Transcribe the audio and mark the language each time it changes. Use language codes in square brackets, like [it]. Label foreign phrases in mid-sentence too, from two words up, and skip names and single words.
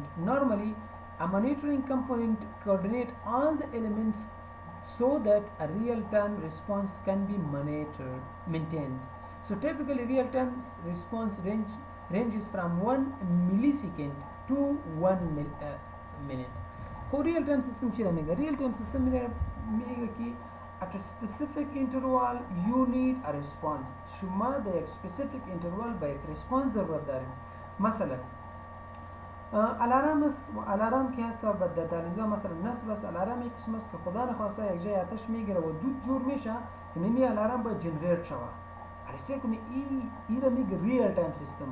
[en] Normally, a monitoring component coordinates all the elements so that a real-time response can be maintained. So typically real-time response ranges from 1 millisecond to 1 minute. For real-time system [fa] چی میگه؟ [en] real-time system [fa] میگه که [en] at a specific interval you need a response. [fa] شما در یک [en] specific interval [fa] با یک response ضرورت داریم. مثلا الارم است و الارم که هست با دالیزا مثلا نصب است. الارم یک قسم است که خدا نخواسته یک جای آتش میگیره و دود جور میشه که نمی الارم باید جنریت شوه. علیسته کنی ای را میگه [en] real-time system.